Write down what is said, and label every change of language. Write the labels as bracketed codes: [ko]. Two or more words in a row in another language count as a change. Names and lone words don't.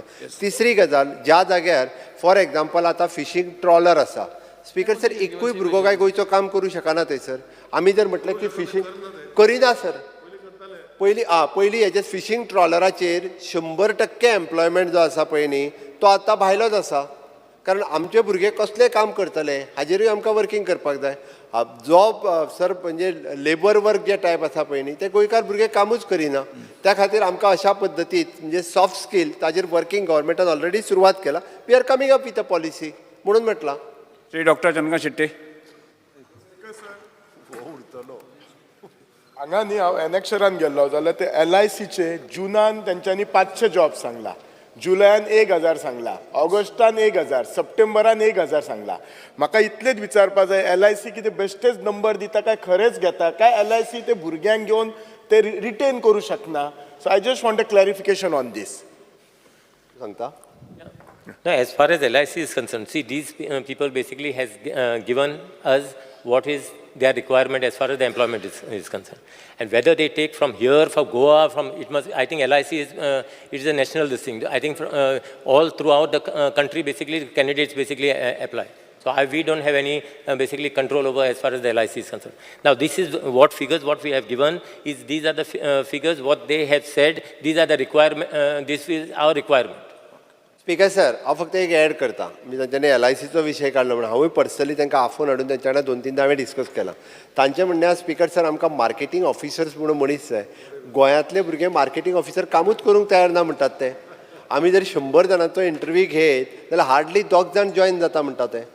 [kok] तिसरी गजाल ज्या जाग्यार [en] for example [kok] आतां [en] fishing trawler [kok] आसा [en] speaker sir [kok] एकूय भुरगो काय गोंयचो काम करूं शकना थंयसर आमी जर म्हटलें की फिशींग करिना सर पयलीं हेजे फिशींग ट्रॉलराचेर 100% एम्प्लॉयमेंट जो आसा पळय न्ही तो आतां भायलोच आसा कारण आमचे भुरगे कसले काम करतले हाजेरूय आमकां वर्किंग करपाक जाय. [en] job sir [kok] म्हणजे [en] labour work [kok] जे टायप आसा पळय न्ही ते गोंयकार भुरगे कामूच करिना त्या खातीर आमकां अशा पद्दतीन म्हणजे [en] soft skill [kok] ताजेर वर्किंग गव्हर्मेंटान ऑलरेडी सुरवात केला [en] we are coming up with a policy [kok] म्हणून म्हटलां. श्री डॉक्टर चंद्रकांत शेट्टे. हांगा न्ही हांव एनेक्शरान गेल्लो जाल्यार ते LICचे जुनान तेंच्यांनी 500 जॉब सांगला जुलयान 1000 सांगला ऑगस्टान 1000 सप्टेंबरान 1000 सांगला. म्हाका इतलेच विचारपाक जाय LIC कितें बेश्टेच नंबर दिता काय खरेंच घेता काय LIC ते भुरग्यांक घेवन ते रिटेन करूं शकना. [en] so I just want a clarification on this. [kok] सांगता. [en] No, as far as LIC is concerned, see, these people basically has given us what is their requirement as far as the employment is concerned. And whether they take from here, from Goa, it must, I think LIC is, it is a national this thing. I think all throughout the country, basically, candidates basically apply. So we don't have any basically control over as far as the LIC is concerned. Now, this is what figures, what we have given is these are the figures, what they have said, these are the requirement, this is our requirement. speaker sir [kok] हांव फक्त एक ॲड करता म्हणजे तांच्यांनी LICचो विशय काडलो म्हणून हांवूय पर्सनली तांकां आफोन हाडून तेंच्या वांगडा 2-3 हांवें डिस्कस केला. तांचें म्हणणें आसा [en] speaker sir [kok] आमकां [en] marketing officers [kok] म्हणून मनीस जाय गोंयांतले भुरगे [en] marketing officer [kok] कामूच करूंक तयार ना म्हणटात ते. आमी जर 100 जाणांचो इंटरव्यू घेत जाल्यार हार्डली 2 जाण जॉयन जाता म्हणटा ते.